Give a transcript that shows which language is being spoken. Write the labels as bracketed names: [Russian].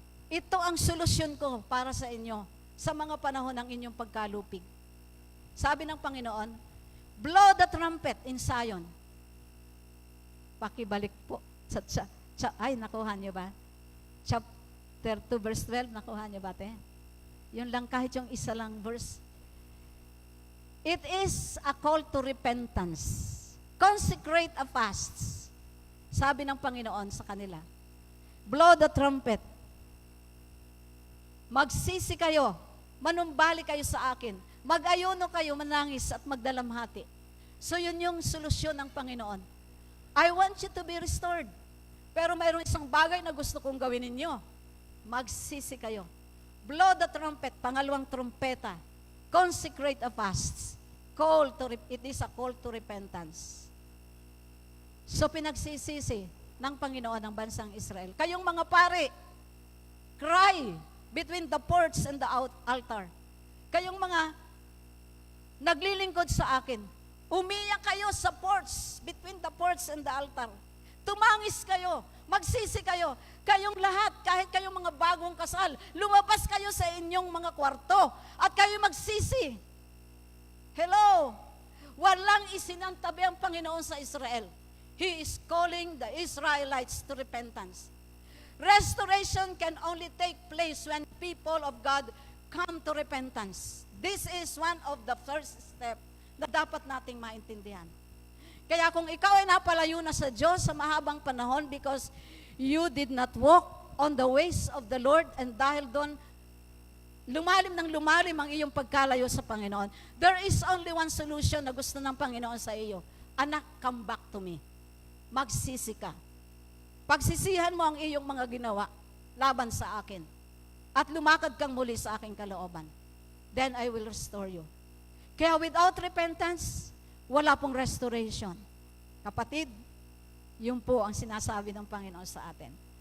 [Filipino] Ito ang solusyon ko para sa inyo sa mga panahon ng inyong pagkalupig. Sabi ng Panginoon, [English] blow the trumpet in Zion. [Filipino] Pakibalik po. Ay, nakuha niyo ba? Chapter 2, verse 12, nakuha niyo ba, te? Yun lang, kahit yung isa lang verse. [English] It is a call to repentance. Consecrate a fast. [Filipino] Sabi ng Panginoon sa kanila, [English] blow the trumpet. [Filipino] Magsisi kayo, manumbali kayo sa akin, mag-ayuno kayo, manangis at magdalamhati. So yun yung solusyon ng Panginoon. [English] I want you to be restored. [Filipino] Pero mayroong isang bagay na gusto kong gawin ninyo. Magsisi kayo. [English] Blow the trumpet, [Filipino] pangalawang trumpeta. [English] Consecrate a fast. It is a call to repentance. [Filipino] So pinagsisisi ng Panginoon ng bansang Israel. Kayong mga pare, [English] cry between the porch and the altar. [Filipino] Kayong mga naglilingkod sa akin, umiyak kayo sa porch, [English] between the porch and the altar. [Filipino] Tumangis kayo, magsisi kayo. Kayong lahat, kahit kayong mga bagong kasal, lumabas kayo sa inyong mga kwarto at kayo magsisi. Hello! Walang isinantabi ang Panginoon sa Israel. [English] He is calling the Israelites to repentance. Restoration can only take place when people of God come to repentance. This is one of the first step [Filipino] na dapat nating maintindihan. Kaya kung ikaw ay napalayo na sa Diyos sa mahabang panahon [English] because you did not walk on the ways of the Lord, [Filipino] and dahil doon, lumalim ang iyong pagkalayo sa Panginoon, [English] there is only one solution [Filipino] na gusto ng Panginoon sa iyo. Anak, [English] come back to me. [Filipino] Magsisi ka. Pagsisihan mo ang iyong mga ginawa laban sa akin. At lumakad kang muli sa aking kalooban. [English] Then I will restore you. [Filipino] Kaya [English] without repentance, [Filipino] wala pong restoration. Kapatid, yun po ang sinasabi ng Panginoon sa atin.